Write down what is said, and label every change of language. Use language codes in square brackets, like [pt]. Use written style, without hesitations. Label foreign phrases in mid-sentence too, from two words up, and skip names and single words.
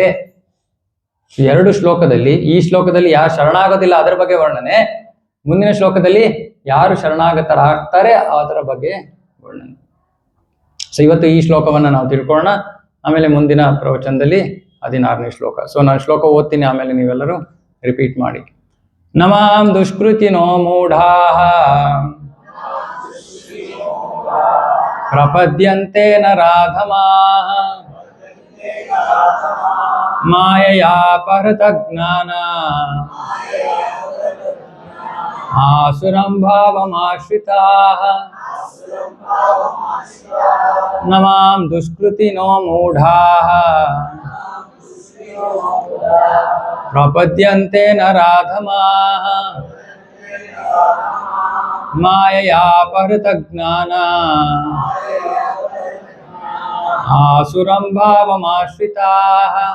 [kn] 2 ಶ್ಲೋಕದಲ್ಲಿ, ಈ ಶ್ಲೋಕದಲ್ಲಿ ಯಾರು ಶರಣಾಗೋದಿಲ್ಲ ಅದರ ಬಗ್ಗೆ ವರ್ಣನೆ, ಮುಂದಿನ ಶ್ಲೋಕದಲ್ಲಿ ಯಾರು ಶರಣಾಗತರಾಗ್ತಾರೆ ಅದರ ಬಗ್ಗೆ ವರ್ಣನೆ. ಸೊ ಇವತ್ತು ಈ ಶ್ಲೋಕವನ್ನ ನಾವು ತಿಳ್ಕೊಳ್ಳೋಣ. ಆಮೇಲೆ ಮುಂದಿನ ಪ್ರವಚನದಲ್ಲಿ 16ನೇ ಶ್ಲೋಕ. ಸೊ ನಾನು ಶ್ಲೋಕ ಓದ್ತೀನಿ, ಆಮೇಲೆ ನೀವೆಲ್ಲರೂ ರಿಪೀಟ್ ಮಾಡಿ. [sa] ನಮಾಂ ದುಷ್ಕೃತಿನೋ ಮೂಢಾಃ ಪ್ರಪದ್ಯಂತೆ ನರಾಧಮಾಃ ಮಾಯಯಾ ಪರತ ಜ್ಞಾನ ಆಸುರಂ ಭಾವಮಾಶ್ರಿತಾಃ. ನಮಾಂ ದುಷ್ಕೃತಿನೋ ಮೂಢಾಃ ಪ್ರಪದ್ಯಂತೆ ನರಾಧಮಾಃ ಮಾಯಯಾ ಪರತ ಜ್ಞಾನ ಆಸುರಂ ಭಾವಮಾಶ್ರಿತಾಃ.